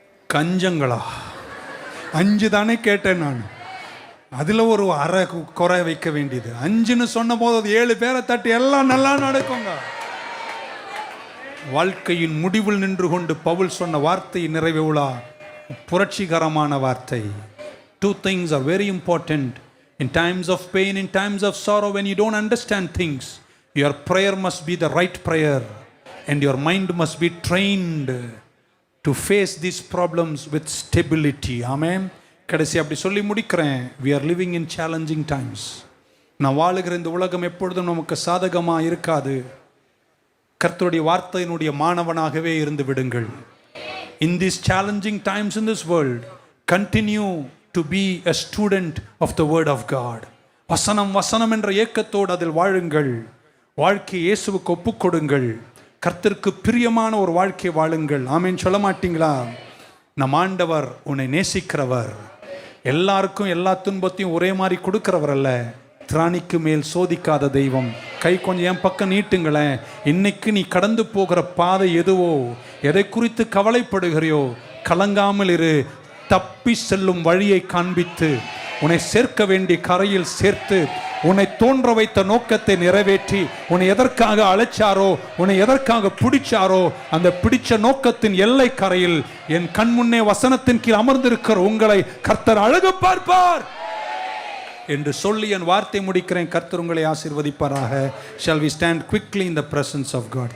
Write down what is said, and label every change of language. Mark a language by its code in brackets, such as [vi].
[ta] கஞ்சங்களா? 5 தானே கேட்டேன் நான், அதுல ஒரு அரை குறை வைக்க வேண்டியது. 5ன்னு சொன்ன போது 7 பேரை தட்டி எல்லாம் நல்லா நடக்குங்க. வாழ்க்கையின் முடிவில் நின்று கொண்டு பவுல் சொன்ன வார்த்தை நிறைவேறா புரட்சிகரமான வார்த்தை. [en] 2 things are very important in times of pain, in times of sorrow, when you don't understand things. Your prayer must be the right prayer and your mind must be trained to face these problems with stability. Amen. [ta] கடைசி அப்படி சொல்லி முடிக்கிறேன். [en] We are living in challenging times. [ta] நான் வாழுகிற இந்த உலகம் எப்பொழுதும் நமக்கு சாதகமா இருக்காது. கர்த்தருடைய வார்த்தையினுடைய மாணவனாகவே இருந்து விடுங்கள். [en] In these challenging times in this world, continue to be a student of the word of God. [ta] வசனம் வசனம் என்ற ஏக்கத்தோடு அதில் வாழுங்கள். வாழ்க்கையை இயேசுவுக்கு ஒப்புக் கொடுங்கள். கர்த்தருக்கு பிரியமான ஒரு வாழ்க்கை வாழுங்கள். ஆமென் சொல்ல மாட்டீங்களா? நம் ஆண்டவர் உன்னை நேசிக்கிறவர். எல்லாருக்கும் எல்லா துன்பத்தையும் ஒரே மாதிரி கொடுக்கிறவர் அல்ல. திராணிக்கு மேல் சோதிக்காத தெய்வம். கை கொஞ்சம் என் பக்கம் நீட்டுங்களேன். இன்னைக்கு நீ கடந்து போகிற பாதை எதுவோ, எதை குறித்து கவலைப்படுகிறையோ, கலங்காமல் இரு. தப்பி செல்லும் வழியை காண்பித்து உன்னை சேர்க்க வேண்டிய கரையில் சேர்த்து உன்னை தோன்ற வைத்த நோக்கத்தை நிறைவேற்றி உன்னை எதற்காக அழைச்சாரோ, உன்னை எதற்காக பிடிச்சாரோ, அந்த பிடிச்ச நோக்கத்தின் எல்லை கரையில் என் கண் முன்னே வசனத்தின் கீழ் அமர்ந்திருக்கிற உங்களை கர்த்தர் அழகு பார்ப்பார். என்று சொல்லி என் வார்த்தை முடிக்கிறேன். கர்த்தர் உங்களை ஆசீர்வதிப்பாராக. [en] Shall we stand quickly in the presence of God?